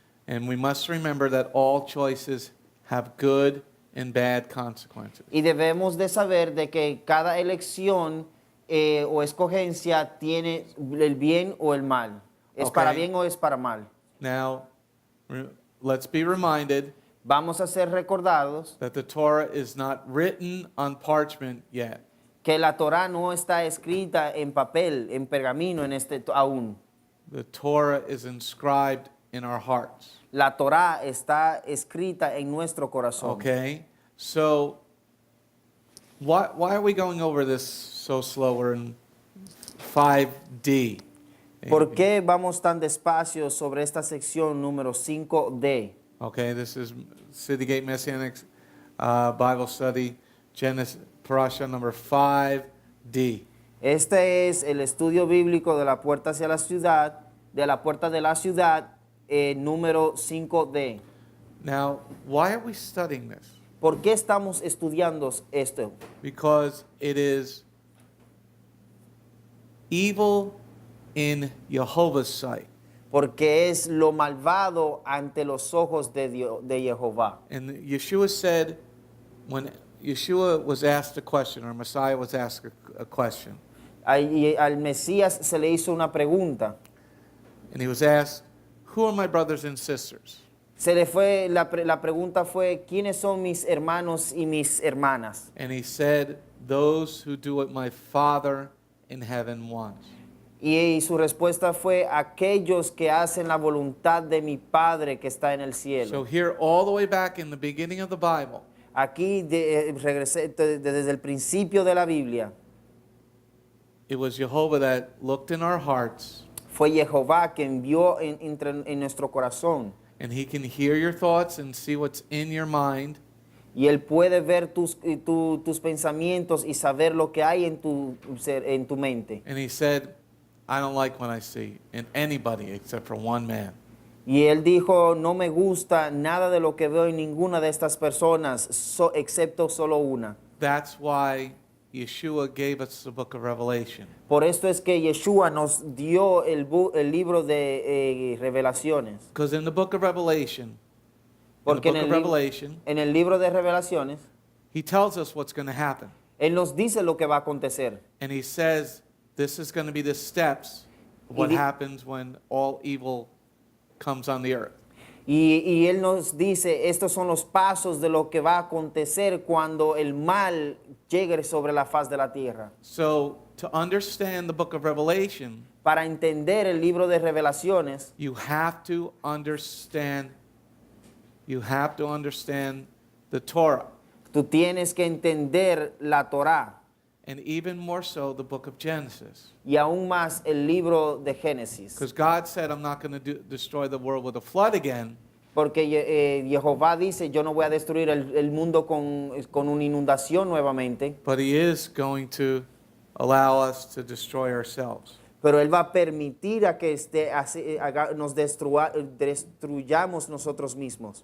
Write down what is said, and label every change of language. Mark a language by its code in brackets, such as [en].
[en] And we must remember that all choices have good and bad consequences. [es] Y debemos de saber de que cada elección o escogencia tiene el bien o el mal. Es para [en] Okay. [es] bien o es para mal. [en] Now, let's be reminded [es] Vamos a ser recordados [en] that the Torah is not written on parchment yet. [es] que la Torah no está escrita en papel, en pergamino, en aún. [en] The Torah is inscribed in our hearts. [es] La Torah está escrita en nuestro corazón. [en] Okay? So, why are we going over this so slow? We're in 5D. [es] ¿Por qué vamos tan despacio sobre esta sección número 5D? [en] Okay, this is City Gate Messianic Bible Study, Genesis, Parasha number 5D. [es] Este es el estudio bíblico de la puerta hacia la ciudad, de la puerta de la ciudad, número 5D. [en] Now, why are we studying this? [es] ¿Por qué estamos estudiando esto? [en] Because it is evil in Jehovah's sight. [es] Porque es lo malvado ante los ojos de Jehová. [en] And Yeshua said, when Yeshua was asked a question, or Messiah was asked a question, [es] Al Mesías se le hizo una pregunta. [en] and he was asked, who are my brothers and sisters? [es] La pregunta fue, ¿quiénes son mis hermanos y mis hermanas? [en] And he said, those who do what my Father in heaven wants. [es] Y su respuesta fue, aquellos que hacen la voluntad de mi Padre que está en el cielo. [en] So here, all the way back in the beginning of the Bible, [es] Aquí regresé desde el principio de la Biblia. [en] it was Jehovah that looked in our hearts, [es] Fue Jehová quien vio en nuestro corazón. [en] and he can hear your thoughts and see what's in your mind. [es] Y Él puede ver tus pensamientos y saber lo que hay en tu mente. [en] And he said, I don't like what I see in anybody except for one man. [es] Y Él dijo, no me gusta nada de lo que veo en ninguna de estas personas, excepto solo una. [en] That's why Yeshua gave us the book of Revelation. [es] Por esto es que Yeshua nos dio el libro de revelaciones. [en] Because in the book of Revelation, [es] Porque en el libro de revelaciones, [en] he tells us what's going to happen. [es] Él nos dice lo que va a acontecer. [en] And he says, this is going to be the steps of what happens when all evil comes on the earth. [es] Y Él nos dice, estos son los pasos de lo que va a acontecer cuando el mal llegue sobre la faz de la tierra. [en] So, to understand the book of Revelation, [es] Para entender el libro de revelaciones, [en] you have to understand the Torah, [es] tú tienes que entender la Torá [en] and even more so the book of Genesis. [es] y aún más el libro de Génesis. [en] Because God said, I'm not going to destroy the world with a flood again, [es] Porque Jehová dice, yo no voy a destruir el mundo con una inundación nuevamente, [en] but he is going to allow us to destroy ourselves. [es] pero Él va a permitir a que nos destruyamos nosotros mismos.